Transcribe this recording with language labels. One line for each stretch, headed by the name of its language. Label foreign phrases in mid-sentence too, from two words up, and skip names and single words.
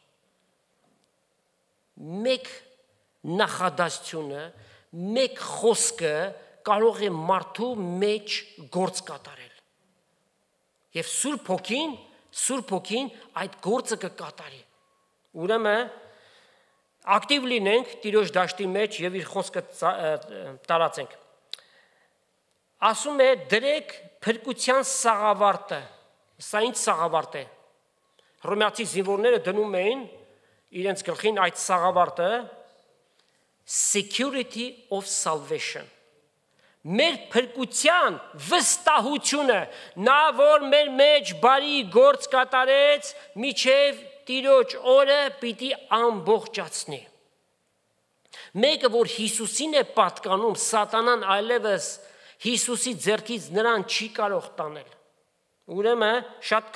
Armenian: Մեկ նախադասությունը, մեկ խոսքը կարող է մարդու մեջ գործ կատարել։ Եվ Սուրբ Հոգին այդ գործը կկատարի։ Ուրեմն ակտիվ լինենք Տիրոջ դաշտի մեջ եւ իր խոսքը տարածենք։ Ասում է դրեք փրկության սաղավարտը։ Սա ինչ սաղավարտ է։ Հռոմեացի զինվորները դնում էին իրենց գլխին այդ սաղավարտը,
English: security of salvation։
Armenian: Մեր փրկության վստահությունը, նա որ մեր մեջ բարի գործ կատարեց, միջև Տիրոջ օրը պիտի ամբողջացնի։ Մեկը որ Հիսուսին է պատկանում, սատանան այլևս Հիսուսի ձեռքից նրան չի կարող տանել։ Ուրեմն շատ